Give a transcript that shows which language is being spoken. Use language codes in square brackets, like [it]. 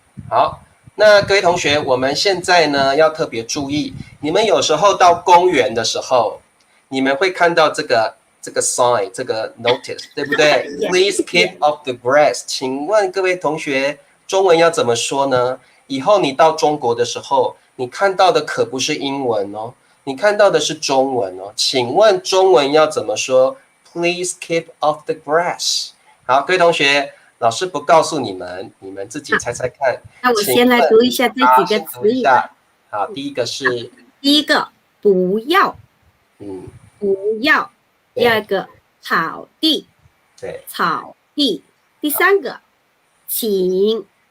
[zh] 好，那各位同学，我们现在呢要特别注意，你们有时候到公园的时候，你们会看到这个 sign， 这个 notice， 对不对？ [en] Please keep off the grass。 [zh] 请问各位同学，中文要怎么说呢？以后你到中国的时候，你看到的可不是英文哦，你看到的是中文哦。请问中文要怎么说 ？ [en] Please keep off the grass。 [zh] 好，各位同学，老师不告诉你们，你们自己猜猜看。那我先来读一下这几个词语。好，第一个是第一个不要，不要。第二个草地，对，草地。第三个请，